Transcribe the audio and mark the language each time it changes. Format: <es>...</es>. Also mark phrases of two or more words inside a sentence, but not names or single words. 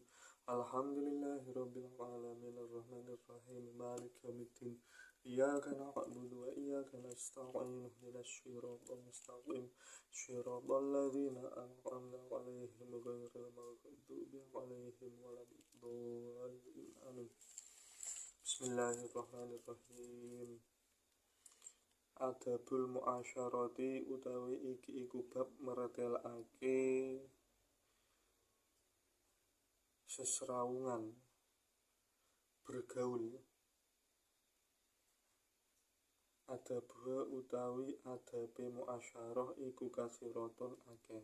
<ar>الحمد لله رب العالمين الرحمن الرحيم مالك يوم الدين إياك نعبد وإياك نستعين اهدنا الصراط المستقيم صراط الذين أنعمت عليهم غير المغضوب عليهم ولا الضالين آمين. بسم الله الرحمن الرحيم. آداب المعاشرة</ar> <jv>utawi iki iku bab meretelake sesrawungan bergaul. Adabuha utawi adabe muasyarah iku kasiroton akeh.</jv>